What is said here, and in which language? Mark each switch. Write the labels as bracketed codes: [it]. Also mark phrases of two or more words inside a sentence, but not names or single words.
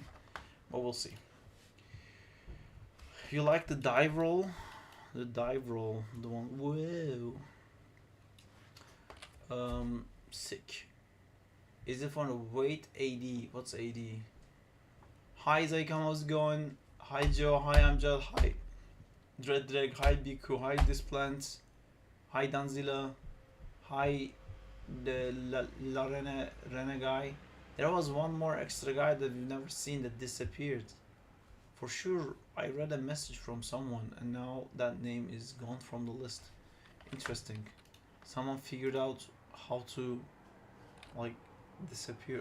[en] But we'll see. You like the dive roll? The dive roll, the one, whoa. Sick. Is it for wait AD? What's AD? Hi Zaykam, how's it going? Hi Joe, hi Amjad, hi Dredrag, hi Biku, hi Displant, hi Danzila, hi the La Rene guy. There was one more extra guy that we've never seen that disappeared. For sure, I read a message from someone and now that name is gone from the list. Interesting. Someone figured out how to like disappear.